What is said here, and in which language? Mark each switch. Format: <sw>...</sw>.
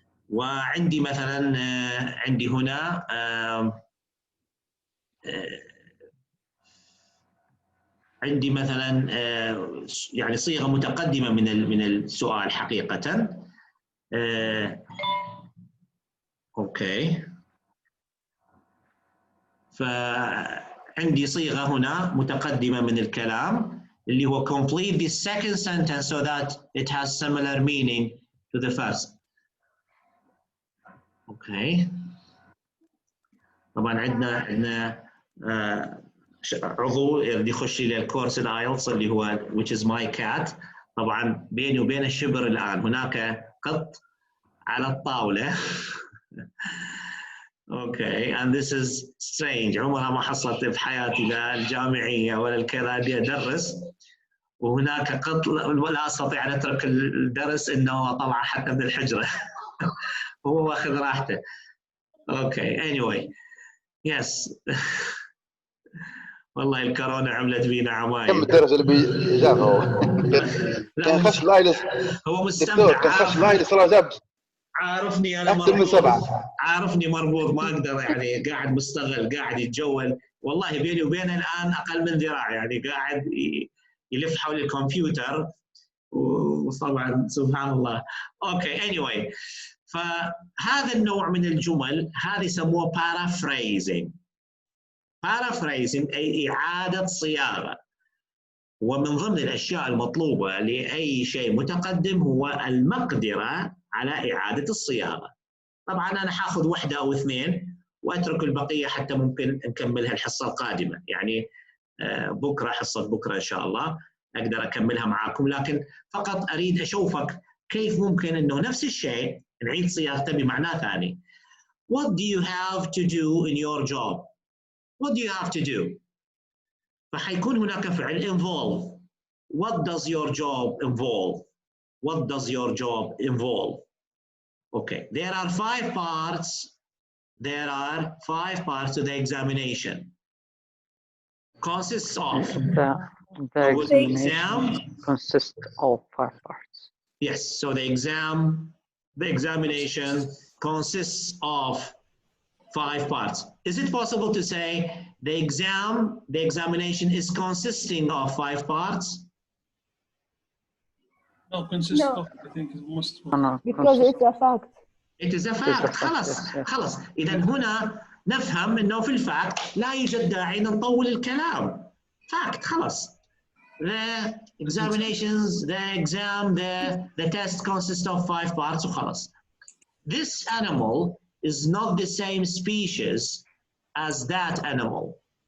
<ar>وعندي مثلا عندي هنا عندي مثلا يعني صيغة متقدمة من السؤال حقيقة. اوكي، فعندي صيغة هنا متقدمة من الكلام اللي هو</ar> <en>complete the second sentence so that it has similar meaning to the first.</en> <ar>اوكي، طبعا عندنا عضو يريد يخش الى الكورس الايلتس اللي هو</ar> <en>which is my cat.</en> <ar>طبعا بيني وبين الشبر الان هناك قط على الطاوله.</ar> <en>Okay, and this is strange.</en> <ar>عمرها ما حصلت في حياتي لا الجامعيه ولا الكذا بدي ادرس وهناك قط لا استطيع ان اترك الدرس انه طلع حتى من الحجره. هو واخذ راحته.</ar> <en>Okay anyway yes.</en> <ar>والله الكورونا عملت بينا عمايل. كم الدرس اللي بيجابه هو؟ كان خش لايلس. هو مستمتع. كان خش لايلس صار زبز. عارفني انا اكثر من 7. عارفني مربوط ما اقدر يعني قاعد مستغل قاعد يتجول. والله بيني وبينه الان اقل من ذراع يعني قاعد يلف حول الكمبيوتر وطبعا سبحان الله. اوكي anyway فهذا النوع من الجمل هذه يسموه paraphrasing. paraphrasing أي إعادة صياغة. ومن ضمن الأشياء المطلوبة لأي شيء متقدم هو المقدرة على إعادة الصياغة. طبعا أنا حاخذ 1 أو 2 وأترك البقية حتى ممكن نكملها الحصة القادمة. يعني بكرة حصة بكرة إن شاء الله أقدر أكملها معاكم. لكن فقط أريد أشوفك كيف ممكن أنه نفس الشيء نعيد صياغته بمعنى ثاني.</ar> <en>What do you have to do in your job? What do you have to do?</en> <ar>فحيكون هناك فعل involve.</ar> <en>What does your job involve? What does your job involve? Okay, there are 5 parts. There are 5 parts to the examination. Consists of. The exam consists of 5 parts. Yes, so the examination consists of 5 parts. Is it possible to say the examination is consisting of 5 parts? No, consists of, I think is most. Because it's a fact. It is a fact.</en> <ar>خلاص. إذا هنا نفهم إنه في الفاكت لا يوجد داعي أن نطول الكلام. fact خلاص.</ar> <en>The examinations, the exam, the test consists of 5 parts</en> <ar>وخلاص.</ar> <en>This animal is not the same species as that animal.</en>